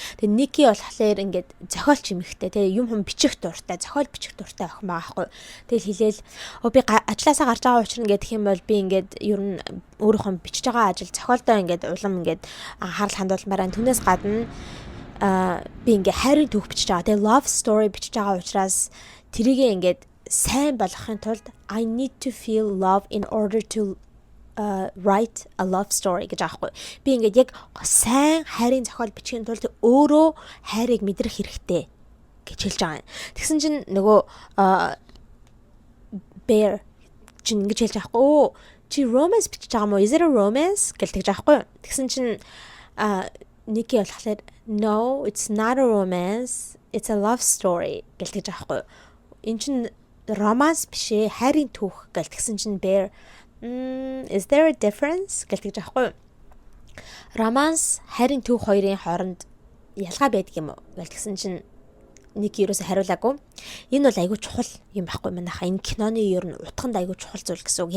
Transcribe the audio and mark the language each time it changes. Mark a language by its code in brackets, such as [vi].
[mn] Тэгээд Nikki болохоор ингээд зохиолч юмхтэй тий юм хүм бичих дуртай, зохиол бичих дуртай охин байгаа байхгүй. Тэгэл хэлээл би ажилласаа гарч байгаа учраас ингээд гэх юм бол би ингээд ер нь өөрийнхөө бичиж байгаа ажил зохиолдоо ингээд улам ингээд харал хандуулмаар байна. Түүнээс гадна би ингээд хайрын түүх бичиж байгаа. Тэгээ love story бичиж байгаа учраас тэрийгээ ингээд сайн болгохын тулд [en] I need to feel love in order to write a love story [mn] гэж аахгүй. Би ингээд яг сайн хайрын зохиол бичихын тулд өөрөө хайрыг мэдрэх хэрэгтэй гэж хэлж байгаа юм. Тэгсэн чинь нөгөө Bear чинь ингэж хэлж аахгүй. Чи romance бичиж байгаа мó? [en] Is it a romance [mn] гэж тэгж аахгүй. Тэгсэн чинь Nikki болохоор [en] no, it's not a romance. It's a love story [mn] гэж тэгж аахгүй. Энэ чинь романс биш ээ, хайрын түүх гэж тэгсэн чинь Bear [en] is there a difference [mn] гэж тэгж аахгүй. Романс, хайрын түүх хоёрын хооронд ялгаа байдаг юм уу гэж тэгсэн чинь Nikki юусаа хариулаагүй. Энэ бол айгүй чухал юм байхгүй манайха. Энэ киноны ер нь утганд айгүй чухал зүйл гэсэн үг.